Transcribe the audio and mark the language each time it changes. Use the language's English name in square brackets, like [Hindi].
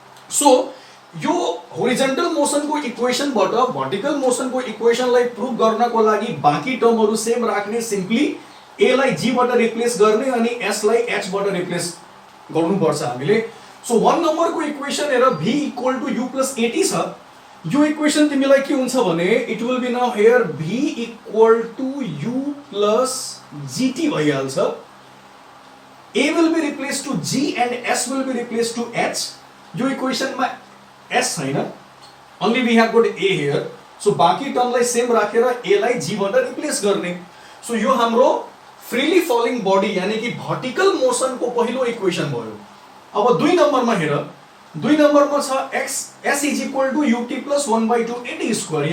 [Nepali] So यो horizontal मोसनको इक्वेशनबाट vertical मोसनको इक्वेशनलाई prove गर्नको लागि बाँकी टर्महरु सेम राख्ने, सिम्पली ए लाई जी बाट रिप्लेस गर्ने अनि एस लाई एच बाट रिप्लेस गर्नुपर्छ हामीले। सो 1 नम्बरको इक्वेशन हेर v equal to u plus at छ। यो इक्वेशन तिमीलाई के हुन्छ भने it will be now here v equal to u plus gt भइहाल्छ। [English] a will be replaced to g and s will be replaced to h। [Nepali] यो इक्वेशनमा s छैन, only we have got a here। So बाँकी टर्मलाई same राखेर a लाई g बाट replace गर्ने। So यो हाम्रो फ्रीली फलिङ बडी यानी कि भर्टिकल मोसनको पहिलो इक्वेशन भयो। अब 2 नम्बरमा हेर, 2 नम्बरमा छ s is equal to ut plus 1/2 at square.